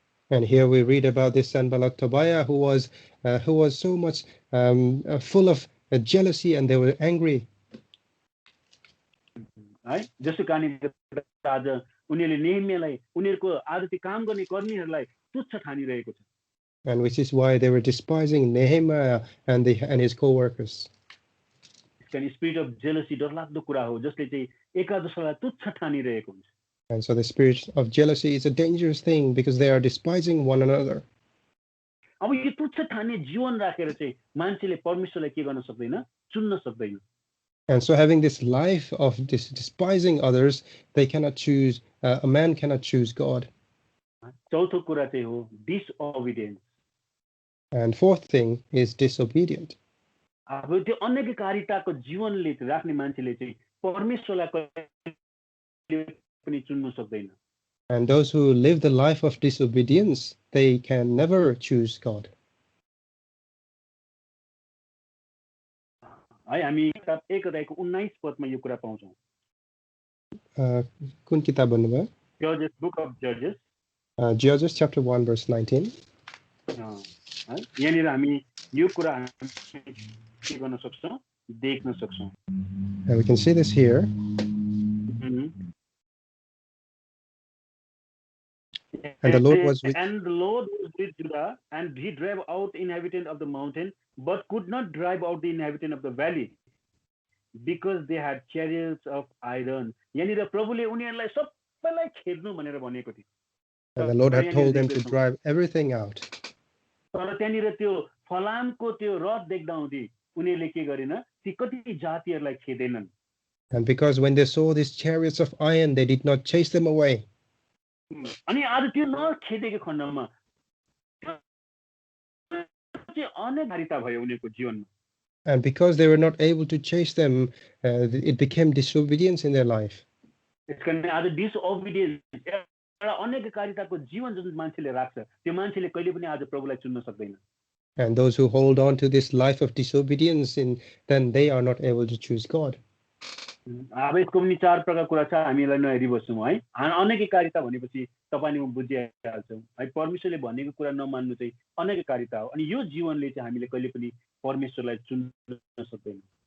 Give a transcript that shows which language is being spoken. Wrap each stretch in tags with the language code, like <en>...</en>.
<en>And here we read about this Sanballat Tobiah who was so much full of jealousy, and they were angry.</en> <ne>है, जसको कारणले आज उनीहरूले नेहेमियालाई, उनीहरूको आज त्यो काम गर्ने कर्मीहरूलाई तुच्छ ठानिरहेको छ.</ne> <en>And which is why they were despising Nehemiah and his co-workers.</en> <ne>त्यसकारण</ne> <en>spirit of jealousy</en> <ne>डरलाग्दो कुरा हो, जसले चाहिँ एकादशलाई तुच्छ ठानिरहेको हुन्छ.</ne> <en>And so the spirit of jealousy is a dangerous thing because they are despising one another.</en> <ne>अब यो तुच्छ ठान्ने जीवन राखेर चाहिँ मान्छेले परमेश्वरलाई के गर्न सक्दैन, चुन्न सक्दैन.</ne> <en>And so having this life of despising others, they cannot choose, a man cannot choose God.</en> <ne>चौथो कुरा चाहिँ हो disobedience.</ne> <en>And fourth thing is disobedient.</en> <ne>अब त्यो अनैतिककारिताको जीवनले राख्ने मान्छेले चाहिँ परमेश्वरलाई पनि चुन्न सक्दैन.</ne> <en>And those who live the life of disobedience, they can never choose God.</en> <ne>है, हामी किताब 1 अध्यायको 19 पदमा यो कुरा पाउँछौँ. कुन किताब भन्नुभयो?</ne> <en>Judges, book of Judges. Judges chapter 1 verse 19.</en> <ne>है यहाँनिर हामी यो कुरा हामी के गर्न सक्छौँ, देख्न सक्छौँ.</ne> <en>We can see this here. And the Lord was with Judah, and he drove out the inhabitant of the mountain, but could not drive out the inhabitant of the valley, because they had chariots of iron.</en> <ne>यहाँनिर प्रभुले उनीहरूलाई सबैलाई खेद्नु भनेर भनेको थियो.</ne> <en>And the Lord had told them to drive everything out.</en> <ne>तर त्यहाँनिर त्यो फलामको त्यो रथ देख्दा हुँदै उनीहरूले के गरेन, ती कति जातिहरूलाई खेदेनन्.</ne> <en>And because when they saw these chariots of iron, they did not chase them away.</en> <ne>अनि आज त्यो नखेदेको खण्डमा चाहिँ अनेकारिता भयो उनीहरूको जीवनमा.</ne> <en>And because they were not able to chase them, it became disobedience in their life.</en> <ne>यसकारण आज डिसओबिडियन्स एउटा अनेकारिताको जीवन जुन मान्छेले राख्छ, त्यो मान्छेले कहिले पनि आज प्रभुलाई चुन्न सक्दैन.</ne> <en>And those who hold on to this life of disobedience, then they are not able to choose God.</en> <ne>अब यसको पनि चार प्रकार कुरा छ, हामीलाई नहेरी बस्छौँ है. अनेकारिता भनेपछि तपाईले म बुझिहाल्छौँ है. परमेश्वरले भनेको कुरा नमान्नु चाहिँ अनेकारिता हो. अनि यो जीवनले चाहिँ हामीले कहिले पनि परमेश्वरलाई चुन्न सक्दैन.</ne>